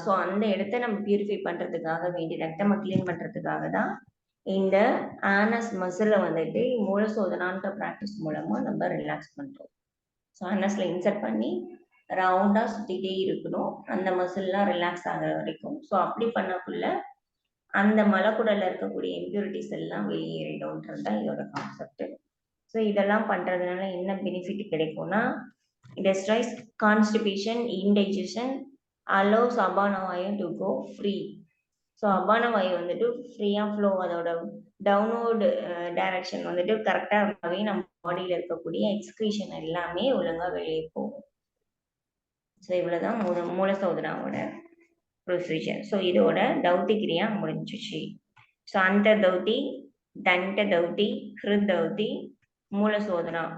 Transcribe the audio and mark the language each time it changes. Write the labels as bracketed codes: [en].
[ta] So அந்த இடத்த நம்ம பியூரிஃபை பண்றதுக்காக வேண்டி, ரெக்டமை கிளீன் பண்றதுக்காக தான் இந்த ஆனஸ் மசிலை வந்துட்டு மூல சோதனான்ற ப்ராக்டிஸ் மூலமா நம்ம ரிலாக்ஸ் பண்றோம். ஸோ ஆனஸ்ல இன்சர்ட் பண்ணி ரவுண்டா சுத்திட்டே இருக்கணும், அந்த மசில்லாம் ரிலாக்ஸ் ஆகிற வரைக்கும். ஸோ அப்படி பண்ணக்குள்ள அந்த மலக்குடல்ல இருக்கக்கூடிய இம்பியூரிட்டிஸ் எல்லாம் வெளியேறிடும்ன்றது தான் இதோட கான்செப்ட். [en] so [ta] இதெல்லாம் பண்றதுனால என்ன பெனிஃபிட் கிடைக்கும்னா, [en] destroys constipation, indigestion, allows abana vayu to go free. [ta] So அபான வாயு வந்துட்டு ஃப்ரீயா ஃப்ளோ, அதோட டவுன்வர்ட் டைரக்ஷன் வந்துட்டு கரெக்டா இருந்தாவே நம்ம பாடியில இருக்கக்கூடிய எக்ஸ்கிரீஷன் எல்லாமே ஒழுங்கா வெளியே போகும். ஸோ இவ்வளவுதான் மூல சோதனாவோட ப்ரொசீஜர். ஸோ இதோட தௌத்தி கிரியா முடிஞ்சிச்சு. ஸோ அந்த தௌத்தி, தண்ட தௌத்தி, ஹிருத் தௌத்தி, மூல சோதனா.